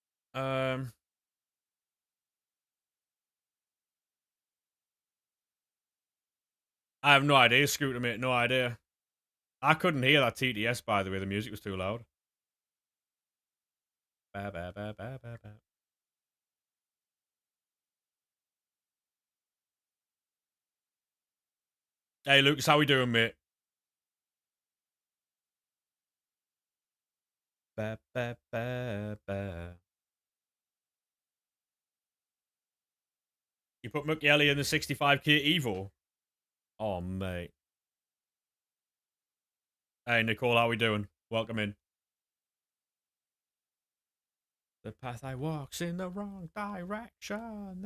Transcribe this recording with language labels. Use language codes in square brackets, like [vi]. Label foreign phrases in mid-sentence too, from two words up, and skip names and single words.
[en] Um, I have no idea, Scooter, mate. No idea. I couldn't hear that TTS, by the way. The music was too loud. Ba, ba, ba, ba, ba, ba. Hey, Lucas, how we doing, mate? Ba, ba, ba, ba. You put McYelly in the 65k Evo. Oh, mate. Hey, Nicole, how we doing? Welcome in. The path I walk's in the wrong direction.